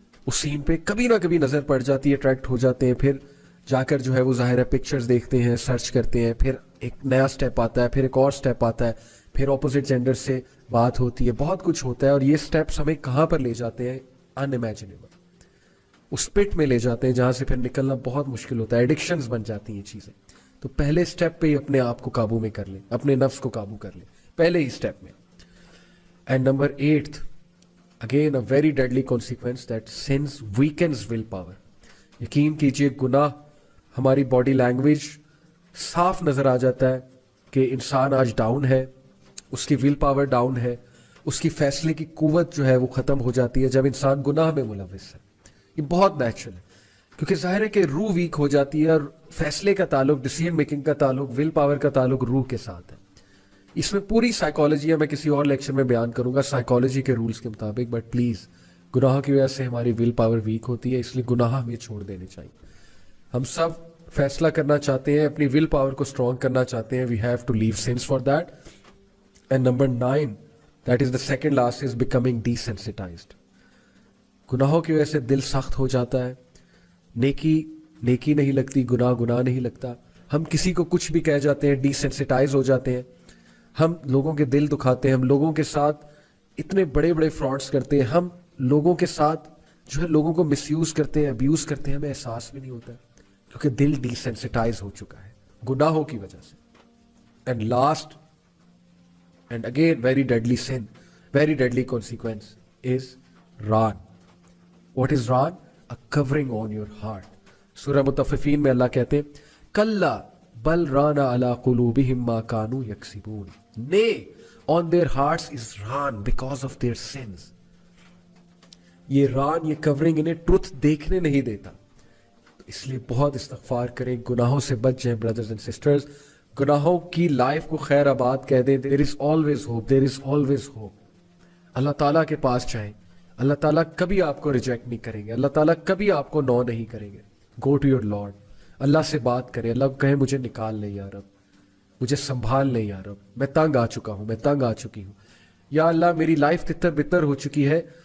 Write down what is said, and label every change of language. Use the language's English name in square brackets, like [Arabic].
[Urdu] اس سین پہ کبھی نہ کبھی نظر پڑ جاتی ہے, اٹریکٹ ہو جاتے ہیں, پھر جا کر جو ہے وہ ظاہر ہے پکچرز دیکھتے ہیں, سرچ کرتے ہیں, پھر ایک نیا سٹیپ آتا ہے, پھر ایک اور سٹیپ آتا ہے, پھر اپوزٹ جینڈر سے بات ہوتی ہے, بہت کچھ ہوتا ہے, اور یہ سٹیپس ہمیں کہاں پر لے جاتے ہیں, انامیجنیبل, اس پٹ میں لے جاتے ہیں جہاں سے پھر نکلنا بہت مشکل ہوتا ہے, ایڈکشنز بن جاتی ہیں چیزیں. تو پہلے سٹیپ پہ ہی اپنے آپ کو قابو میں کر لیں, اپنے نفس کو قابو کر لیں پہلے ہی سٹیپ میں. [English] And number 8, again a very deadly consequence, that sin weakens will power. [Urdu] یقین کیجئے گناہ ہماری باڈی لینگویج صاف نظر آ جاتا ہے کہ انسان آج ڈاؤن ہے, اس کی ول پاور ڈاؤن ہے, اس کی فیصلے کی قوت جو ہے وہ ختم ہو جاتی ہے جب انسان گناہ میں ملوث ہے. یہ بہت نیچرل ہے, کیونکہ ظاہر ہے کہ روح ویک ہو جاتی ہے, اور فیصلے کا تعلق, ڈیسیژن میکنگ کا تعلق, ول پاور کا تعلق روح کے ساتھ ہے. اس میں پوری سائیکالوجی ہے, میں کسی اور لیکچر میں بیان کروں گا سائیکالوجی کے رولز کے مطابق, [English] but please [Urdu] گناہ کی وجہ سے ہماری ول پاور ویک ہوتی ہے, اس لیے گناہ ہمیں چھوڑ دینے چاہیے. ہم سب فیصلہ کرنا چاہتے ہیں, اپنی ول پاور کو اسٹرانگ کرنا چاہتے ہیں, [English] We have to leave sin for that. And number 9, that is the second last, is becoming desensitized. [Urdu] گناہوں کی وجہ سے دل سخت ہو جاتا ہے, نیکی نہیں لگتی, گناہ نہیں لگتا, ہم کسی کو کچھ بھی کہہ جاتے ہیں, ڈیسینسٹائز ہو جاتے ہیں, ہم لوگوں کے دل دکھاتے ہیں, ہم لوگوں کے ساتھ اتنے بڑے بڑے فراڈس کرتے ہیں, ہم لوگوں کے ساتھ جو ہے لوگوں کو مس یوز کرتے ہیں, ابیوز کرتے ہیں, ہمیں احساس بھی نہیں ہوتا کیونکہ دل ڈیسینسٹائز ہو چکا ہے گناہوں کی وجہ سے. [English] And last and again very deadly sin, very deadly consequence is ران. What is ران؟ a covering on your heart. [Urdu] سورہ مطففین میں اللہ کہتے ہیں [Arabic] کلا بل ران علی قلوبہم ما کانوا یکسبون. [English] Nay, on their hearts is raan because of their sins. [Urdu] یہ ران, یہ کورنگ انہیں truth دیکھنے نہیں دیتا. اس لیے بہت استغفار کریں, گناہوں سے بچ جائیں [English] brothers and sisters, [Urdu] گناہوں کی لائف کو خیر آباد کہہ دیں. [English] there is always hope, there is always hope. [Urdu] اللہ تعالیٰ کے پاس جائیں, اللہ تعالیٰ کبھی آپ کو ریجیکٹ نہیں کریں گے, اللہ تعالیٰ کبھی آپ کو نو نہیں کریں گے. [English] go to your lord, [Urdu] اللہ سے بات کریں, اللہ کہیں مجھے نکال لے یا رب, مجھے سنبھال لے یا رب, میں تنگ آ چکا ہوں, میں تنگ آ چکی ہوں, یا اللہ میری لائف تتر بتر ہو چکی ہے,